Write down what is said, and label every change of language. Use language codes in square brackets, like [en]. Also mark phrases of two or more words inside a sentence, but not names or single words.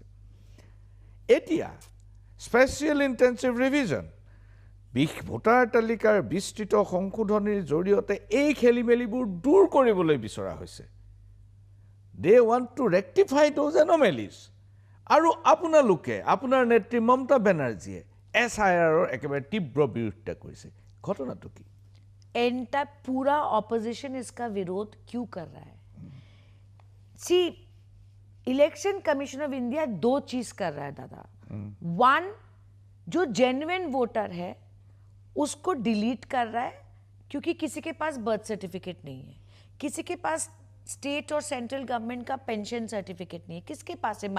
[as] এতিয়া [en] special intensive revision [as] ভোটাৰ তালিকাৰ বিস্তৃত সংশোধনীৰ জৰিয়তে এই খেলি মেলিবোৰ দূৰ কৰিবলৈ বিচৰা হৈছে। [en] they want to rectify those anomalies. [as] আৰু আপোনালোকে আপোনাৰ নেত্ৰী মমতা বেনাৰ্জীয়ে SIRৰ একেবাৰে তীব্ৰ বিৰোধিতা কৰিছে। ঘটনাটো কি? [hi] एंटा पूरा ऑपोजिशन इसका विरोध क्यों कर रहा है? सी, इलेक्शन कमीशन ऑफ इंडिया दो चीज कर रहा है दादा। वन, जो [en] genuine voter [hi] है उसको डिलीट कर रहा है क्योंकि किसी के पास [en] birth certificate [hi] नहीं है, किसी के पास स्टेट और [en] central government [hi] का [en] pension certificate [hi] नहीं है, किसके पास है?